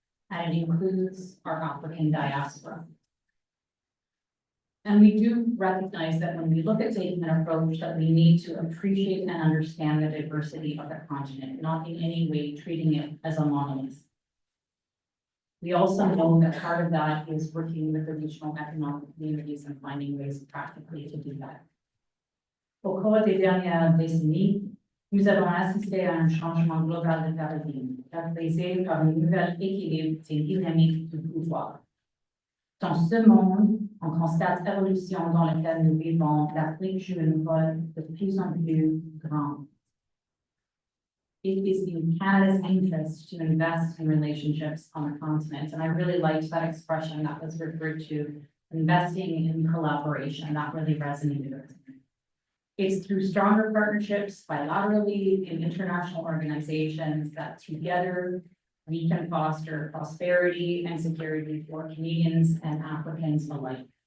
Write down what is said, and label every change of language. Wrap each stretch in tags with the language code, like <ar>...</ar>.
<en>And it includes our African diaspora. And we do recognize that when we look at taking an approach, that we need to appreciate and understand the diversity of the continent, not in any way treating it as a monolith. We also know that part of that is working with the regional economic communities and finding ways practically to do that.</en> <fr>Au cours des dernières décennies, nous avons assisté à un changement global de paradigme, caractérisé par un nouvel équilibre des dynamiques du pouvoir. Dans ce monde, on constate l'évolution dans laquelle nous vivons. L'Afrique joue un rôle de plus en plus grand.</fr> <en>It is in Canada's interest to invest in relationships on the continent. And I really liked that expression that was referred to, investing in collaboration. That really resonated with me. It's through stronger partnerships bilaterally in international organizations that together we can foster prosperity and security for Canadians and Africans alike.</en>